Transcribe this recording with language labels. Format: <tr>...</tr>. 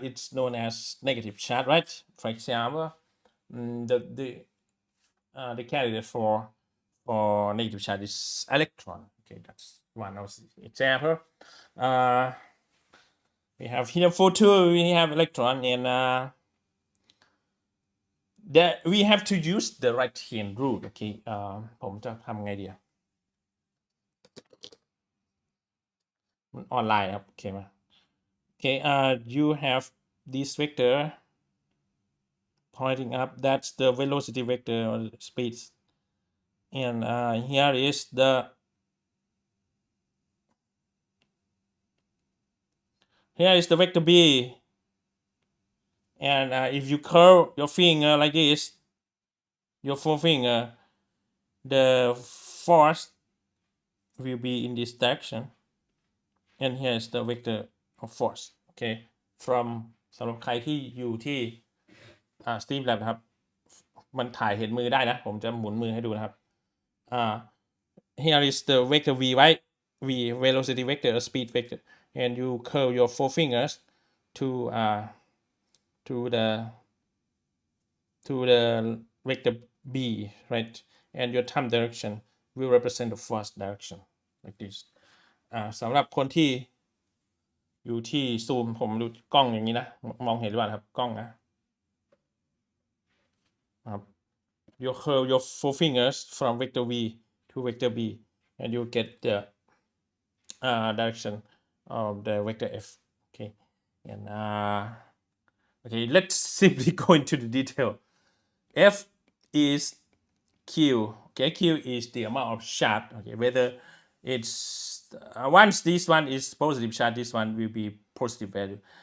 <en>It's known as negative charge, right? For example, the candidate for negative charge is electron. Okay, that's one of the example. We have helium-42, we have electron, and that we have to use the right hand rule.</en> <th>Okay, ผมจะทำไงดีมันออนไลน์ครับโอเคไหม</th> <en>Okay, you have this vector pointing up. That's the velocity vector or speed. And here is the vector b. And if you curl your finger like this, your forefinger, the force will be in this direction. And here is the vector of force. Okay, from</en> <th>สำหรับใครที่อยู่ที่Streamlab นะครับมันถ่ายเห็นมือได้นะผมจะหมุนมือให้ดูนะครับ</th> <en>here is the vector v, right? V velocity vector or speed vector, and you curl your four fingers to the vector b, right? And your thumb direction will represent the force direction like this.</en> <th>สำหรับคนที่อยู่ที่ซูมผมดูกล้องอย่างนี้นะมองเห็นหรือเปล่าครับกล้องนะครับ</th> <en>you curl your four fingers from vector v to vector b and you get the direction of the vector f. Okay, and okay, let's simply go into the detail. F is q. Okay, q is the amount of charge. Okay, whether it's once this one is positive charge, this one will be positive value.</en>